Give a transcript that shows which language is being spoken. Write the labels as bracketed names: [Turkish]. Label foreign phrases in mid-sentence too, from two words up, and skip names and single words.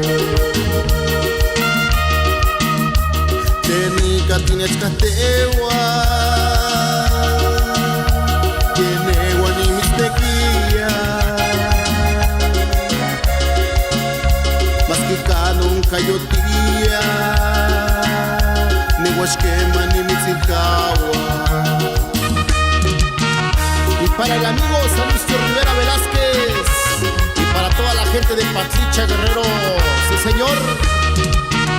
[Nahuatl languages] Tenika tinechkatewa, tienewa ni mistekia. [Spanish] Mas que [Nahuatl languages] kanong kayotia, ne washkema ni mitzilkawa. [Spanish] Y para el amigo Salucio Rivera Velázquez y para toda la gente de Patricia Guerrero, sí señor.